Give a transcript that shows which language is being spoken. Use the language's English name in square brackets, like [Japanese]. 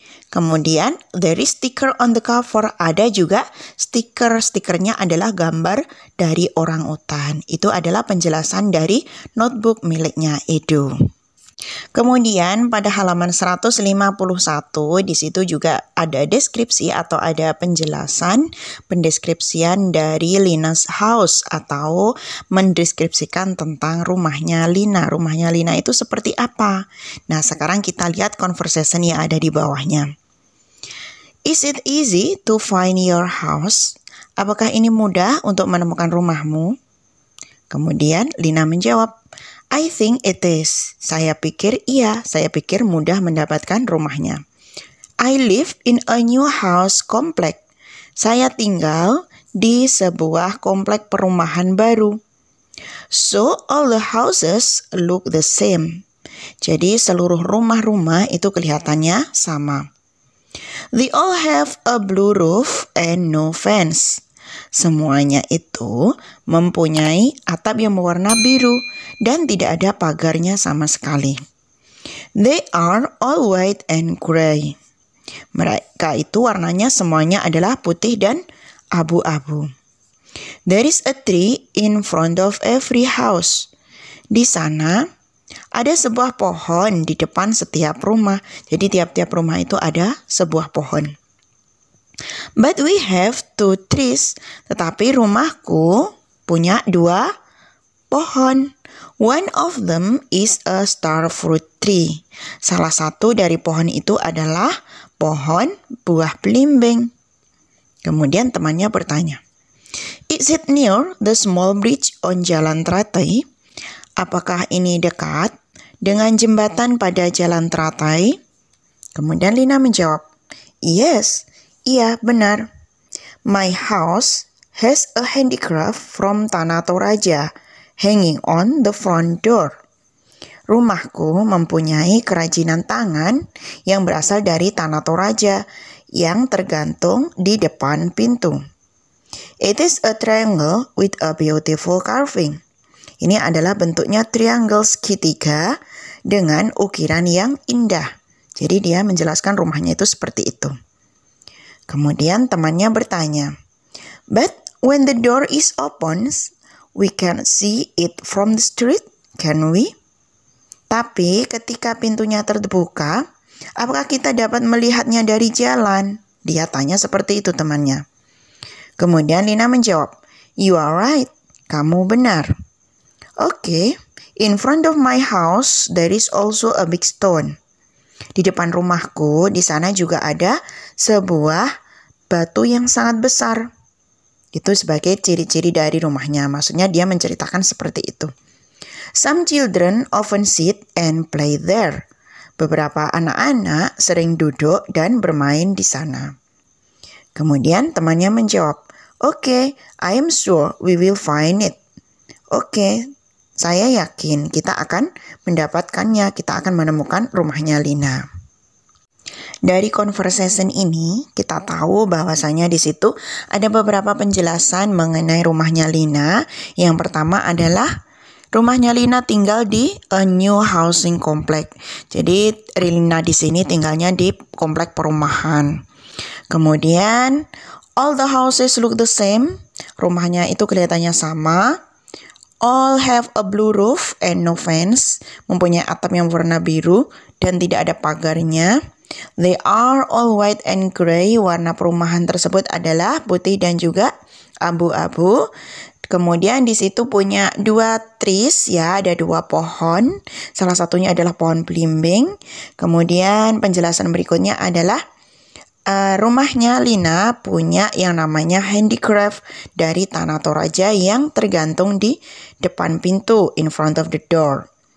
[Indonesian] Kemudian, [English] there is sticker on the cover. [Indonesian] Ada juga stiker. Stikernya adalah gambar dari orangutan. Itu adalah penjelasan dari notebook miliknya Edu. Kemudian pada halaman 151 di situ juga ada deskripsi atau ada pendeskripsian dari Lina's house atau mendeskripsikan tentang rumahnya Lina. Rumahnya Lina itu seperti apa? Nah, sekarang kita lihat conversation yang ada di bawahnya. [English] Is it easy to find your house? [Indonesian] Apakah ini mudah untuk menemukan rumahmu? Kemudian Lina menjawab, [English] I think it is. [Indonesian] Saya pikir iya, saya pikir mudah mendapatkan rumahnya. [English] I live in a new house complex. [Indonesian] Saya tinggal di sebuah komplek perumahan baru. [English] So all the houses look the same. [Indonesian] Jadi seluruh rumah-rumah itu kelihatannya sama. [English] They all have a blue roof and no fence. [Indonesian] Semuanya itu mempunyai atap yang berwarna biru dan tidak ada pagarnya sama sekali. [English] They are all white and gray. [Indonesian] Mereka itu warnanya semuanya adalah putih dan abu-abu. [English] There is a tree in front of every house. [Indonesian] Di sana ada sebuah pohon di depan setiap rumah. Jadi tiap-tiap rumah itu ada sebuah pohon. [English] But we have 2 trees. [Indonesian] Tetapi rumahku punya 2 pohon. [English] One of them is a star fruit tree. [Indonesian] Salah satu dari pohon itu adalah pohon buah belimbing. Kemudian temannya bertanya, [English] Is it near the small bridge on Jalan Teratai? [Indonesian] Apakah ini dekat dengan jembatan pada Jalan Teratai? Kemudian Lina menjawab, [English] Yes. [Indonesian] Iya, benar. [English] My house has a handicraft from Tanah Toraja hanging on the front door. [Indonesian] Rumahku mempunyai kerajinan tangan yang berasal dari Tanah Toraja yang tergantung di depan pintu. [English] It is a triangle with a beautiful carving. [Indonesian] Ini adalah bentuknya triangle segitiga dengan ukiran yang indah. Jadi dia menjelaskan rumahnya itu seperti itu. Kemudian temannya bertanya, [English] But when the door is open, we can see it from the street, can we? [Indonesian] Tapi ketika pintunya terbuka, apakah kita dapat melihatnya dari jalan? Dia tanya seperti itu temannya. Kemudian Lina menjawab, [English] You are right, [Indonesian] kamu benar. [English] Okay, in front of my house there is also a big stone. [Indonesian] Di depan rumahku, di sana juga ada sebuah batu yang sangat besar. Itu sebagai ciri-ciri dari rumahnya. Maksudnya dia menceritakan seperti itu. [English] Some children often sit and play there. [Indonesian] Beberapa anak-anak sering duduk dan bermain di sana. Kemudian temannya menjawab, [English] Okay, I am sure we will find it. [Indonesian] Okay, saya yakin kita akan mendapatkannya, kita akan menemukan rumahnya Lina. Dari conversation ini, kita tahu bahwasanya di situ ada beberapa penjelasan mengenai rumahnya Lina. Yang pertama adalah rumahnya Lina tinggal di [English] a new housing complex. [Indonesian] Jadi Lina di sini tinggalnya di komplek perumahan. Kemudian [English] all the houses look the same. [Indonesian] Rumahnya itu kelihatannya sama. [English] All have a blue roof and no fence. [Indonesian] Mempunyai atap yang warna biru dan tidak ada pagarnya. [English] They are all white and gray. [Indonesian] Warna perumahan tersebut adalah putih dan juga abu-abu. Kemudian di situ punya [English] 2 trees, [Indonesian] ya, ada 2 pohon. Salah satunya adalah pohon belimbing. Kemudian penjelasan berikutnya adalah rumahnya Lina punya yang namanya handicraft dari Tanah Toraja yang tergantung di depan pintu, [English] in front of the door.